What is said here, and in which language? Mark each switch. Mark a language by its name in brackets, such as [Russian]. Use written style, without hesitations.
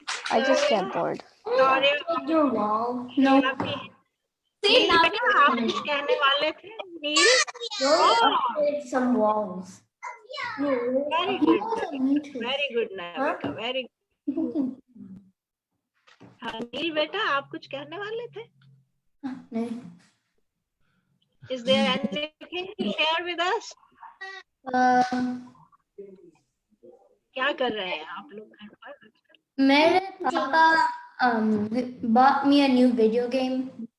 [English] I just get bored. Sorry. No. See, now [Hindi] बेटा आप कुछ कहने वाले थे? नील? [English] Some walls. Very good Navika, very good. [Hindi] हाँ, नील बेटा आप कुछ कहने वाले थे? नहीं. [English] Is there anything to share with us? [Hindi] क्या कर रहे हैं आप लोग घर पर? मेरे पापा [English] bought me a new video game.